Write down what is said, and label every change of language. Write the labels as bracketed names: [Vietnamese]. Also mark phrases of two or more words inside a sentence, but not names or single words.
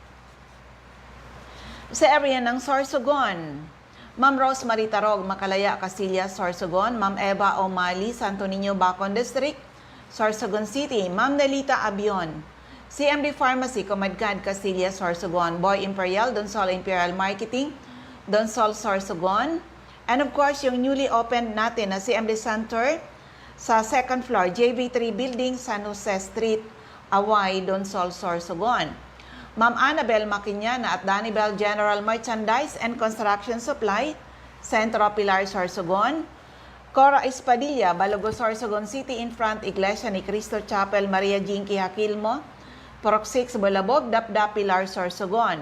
[Filipino] Sa area ng Sorsogon, Ma'am Rosemary Tarog, Makalaya, Casillas, Sorsogon. Ma'am Eva O'Malley, Santo Niño, Bacon District, Sorsogon City. Ma'am Nelita Abion, CMD Pharmacy, Comadcad, Casillas, Sorsogon. Boy Imperial, Donsol Imperial Marketing, Donsol, Sorsogon. [English] And of course, [Filipino] yung [English] newly opened [Filipino] natin na CMD Center, sa [English] second floor, [Filipino] JV3 Building, San Jose Street, Away, Donsol, Sorsogon. Ma'am Annabel Maquiñana at Danibel General Merchandise and Construction Supply, Centro Pilar, Sorsogon. Cora Espadilla, Balogo, Sorsogon City, in front Iglesia ni Cristo Chapel, Maria Jinky Hakilmo, Purok 6, Bulabog, Dapdap, Pilar, Sorsogon.